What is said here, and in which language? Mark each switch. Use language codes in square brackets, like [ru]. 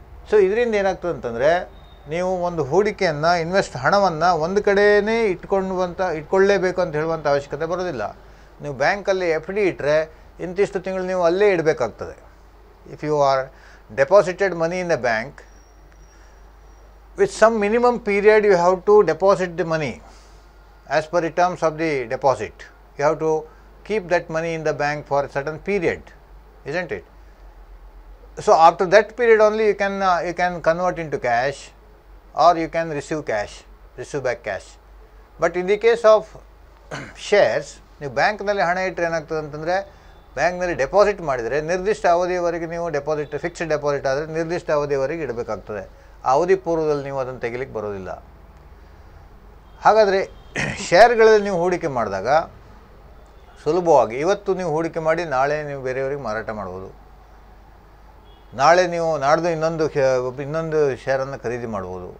[kn] So ಇದರಿಂದ ಏನಾಗ್ತದೆ ಅಂತಂದರೆ, ನೀವು ಒಂದು ಹೂಡಿಕೆಯನ್ನು ಹಣವನ್ನು ಒಂದು ಕಡೆಯೇ ಇಟ್ಕೊಳ್ಳೇಬೇಕು ಅಂತ ಹೇಳುವಂಥ ಅವಶ್ಯಕತೆ ಬರೋದಿಲ್ಲ. ನೀವು ಬ್ಯಾಂಕಲ್ಲಿ FD ಇಟ್ಟರೆ ಇಂತಿಷ್ಟು ತಿಂಗಳು ನೀವು ಅಲ್ಲೇ ಇಡಬೇಕಾಗ್ತದೆ. [en] If you are deposited money in the bank, with some minimum period you have to deposit the money as per the terms of the deposit. You have to keep that money in the bank for a certain period, isn't it? So after that period only you can convert into cash, or you can receive back cash. But in the case of shares, [kn] ನೀವು ಬ್ಯಾಂಕ್ನಲ್ಲಿ ಹಣ ಇಟ್ಟರೆ ಏನಾಗ್ತದೆ ಅಂತಂದರೆ, ಬ್ಯಾಂಕ್ನಲ್ಲಿ deposit ಮಾಡಿದರೆ ನಿರ್ದಿಷ್ಟ ಅವಧಿಯವರೆಗೆ ನೀವು ಫಿಕ್ಸ್ಡ್ ಡೆಪಾಸಿಟ್ ಆದರೆ ನಿರ್ದಿಷ್ಟ ಅವಧಿಯವರೆಗೆ ಇಡಬೇಕಾಗ್ತದೆ. ಆ ಅವಧಿ ಪೂರ್ವದಲ್ಲಿ ನೀವು ಅದನ್ನು ತೆಗಿಲಿಕ್ಕೆ ಬರೋದಿಲ್ಲ. ಹಾಗಾದರೆ ಶೇರ್ಗಳಲ್ಲಿ ನೀವು ಹೂಡಿಕೆ ಮಾಡಿದಾಗ ಸುಲಭವಾಗಿ ಇವತ್ತು ನೀವು ಹೂಡಿಕೆ ಮಾಡಿ ನಾಳೆ ನೀವು ಬೇರೆಯವರಿಗೆ ಮಾರಾಟ ಮಾಡ್ಬೋದು, ನಾಳೆ ನೀವು ನಾಡ್ದು ಇನ್ನೊಂದು ಶೇರನ್ನು ಖರೀದಿ ಮಾಡ್ಬೋದು.